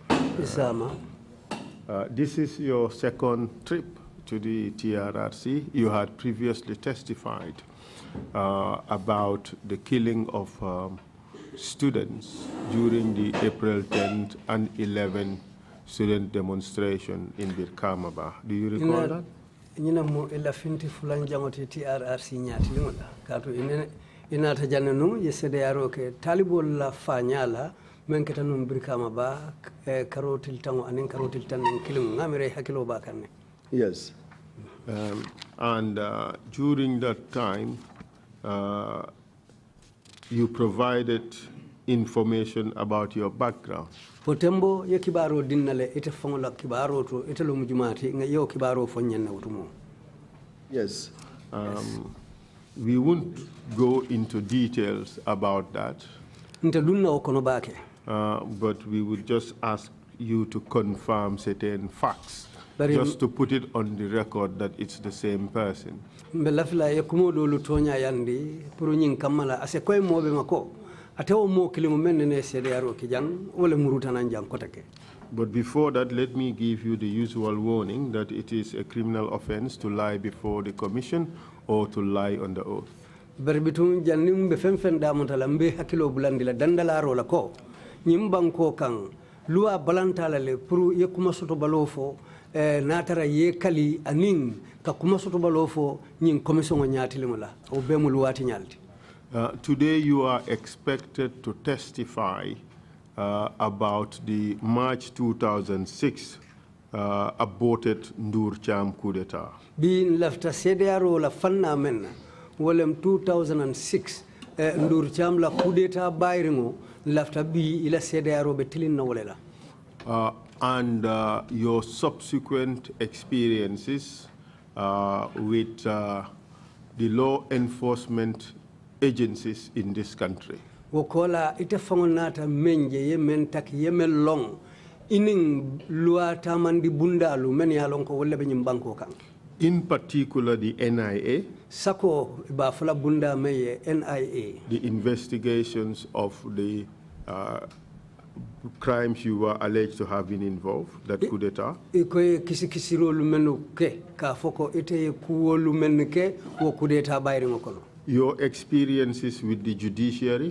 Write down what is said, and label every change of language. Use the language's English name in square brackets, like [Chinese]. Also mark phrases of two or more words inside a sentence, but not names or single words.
[English] This is your second trip to the TRRC. You had previously testified about the killing of students during the April 10th and 11th student demonstration in Birkamaba. Do you recall that? [Mandingo] Ina mo ila finti fulan jangote TRRC nyati lingola kato ina tajana num yesede yaro ke talibol la fanyala men ketanum Birkamaba karotil tango anin karotil tan kilim ngamire hakilo ba kanne. [English] Yes. And during that time, you provided information about your background. [Mandingo] Potembo ye kibaro dinnale ite fongola kibaro to ite lo mujumati nga yo kibaro fonyen na utumo. [English] Yes. We won't go into details about that, but we would just ask you to confirm certain facts, just to put it on the record that it's the same person. But before that, let me give you the usual warning that it is a criminal offense to lie before the commission or to lie on the oath. [Mandingo] Berbitun jannim be fenfen damutala mbe hakilo bulandi la dandala rola ko nyimbanko kan lua balantala le pour ye kuma soto balofo natara ye kali aning ka kuma soto balofo nyin commission o nyaati limula o be mu luwati nyalti. [English] Today you are expected to testify about the March 2006 aborted Ndur Cham coup d'etat. [Mandingo] Bin lafta CDRO la fanna menna wolem 2006 Ndur Cham la coup d'etat bayringo lafta bi ila CDRO be tilin na wolela. [English] And your subsequent experiences with the law enforcement agencies in this country. [Mandingo] Wokola ite fangonata menje ye mentak ye melong ining loi tamandi bundalu men yalon ko wolle be nyimbanko kan. [English] In particular the NIA. [Mandingo] Sako ba fala bunda meye NIA. [English] The investigations of the crimes you were alleged to have been involved, that coup d'etat. [Mandingo] Ikoy kisi kisiro lu menu ke ka foko ite ku lu men ke wo coup d'etat bayri ngokono. [English] Your experiences with the judiciary.